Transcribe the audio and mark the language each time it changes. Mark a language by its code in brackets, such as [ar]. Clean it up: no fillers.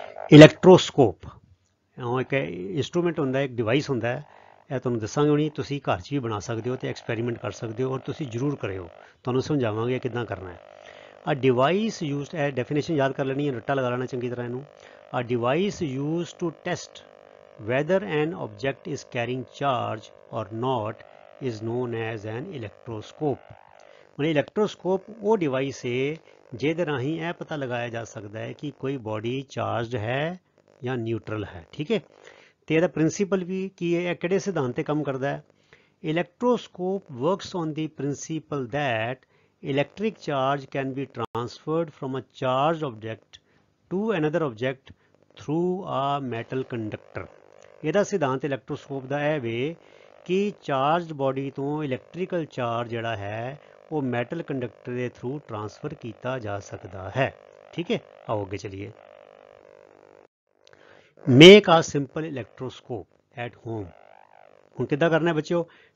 [pa] इलैक्ट्रोस्कोप एक इंस्ट्रूमेंट होंदा है, एक डिवाइस होंदा है, ਇਹ ਤੁਹਾਨੂੰ ਦੱਸਾਂਗੇ ਹੁਣੀ, ਤੁਸੀਂ ਘਰ 'ਚ ਵੀ ਬਣਾ ਸਕਦੇ ਹੋ ਤੇ ਐਕਸਪੈਰੀਮੈਂਟ ਕਰ ਸਕਦੇ ਹੋ, ਔਰ ਤੁਸੀਂ ਜ਼ਰੂਰ ਕਰਿਓ, ਤੁਹਾਨੂੰ ਸਮਝਾਵਾਂਗੇ ਕਿੱਦਾਂ ਕਰਨਾ ਹੈ। [en] A device used, [pa] ਇਹ ਡੈਫੀਨੇਸ਼ਨ ਯਾਦ ਕਰ ਲੈਣੀ ਹੈ, ਰੱਟਾ ਲਗਾ ਲੈਣਾ ਚੰਗੀ ਤਰ੍ਹਾਂ ਇਹਨੂੰ। [en] A device used to test whether an object is carrying charge or not is known as an electroscope। [pa] ਹੁਣ ਇਲੈਕਟ੍ਰੋਸਕੋਪ ਉਹ ਡਿਵਾਈਸ ਹੈ ਜਿਹਦੇ ਰਾਹੀਂ ਇਹ ਪਤਾ ਲਗਾਇਆ ਜਾ ਸਕਦਾ ਹੈ ਕਿ ਕੋਈ ਬੋਡੀ ਚਾਰਜਡ ਹੈ ਜਾਂ ਨਿਊਟਰਲ ਹੈ। ਠੀਕ ਹੈ, ਤੇ ਇਹਦਾ ਪ੍ਰਿੰਸੀਪਲ ਵੀ ਕੀ ਹੈ, ਇਹ ਕਿਹੜੇ ਸਿਧਾਂਤ ਤੇ ਕੰਮ ਕਰਦਾ ਹੈ? [en] Electroscope works on the principle that electric charge can be transferred from a charged object to another object through a metal conductor। [pa] ਇਹਦਾ ਸਿਧਾਂਤ ਇਲੈਕਟ੍ਰੋਸਕੋਪ ਦਾ ਇਹ ਵੇ ਕਿ ਚਾਰਜਡ ਬੋਡੀ ਤੋਂ ਇਲੈਕਟ੍ਰੀਕਲ ਚਾਰਜ ਜਿਹੜਾ ਹੈ ਉਹ ਮੈਟਲ ਕੰਡਕਟਰ ਦੇ ਥਰੂ ਟਰਾਂਸਫਰ ਕੀਤਾ ਜਾ ਸਕਦਾ ਹੈ। ਠੀਕ ਹੈ, ਆਓ ਅੱਗੇ ਚਲੀਏ। [en] Make a simple electroscope at home. [pa] ਹੁਣ ਕਿੱਦਾਂ ਕਰਨਾ ਹੈ ਬੱਚਿਓ?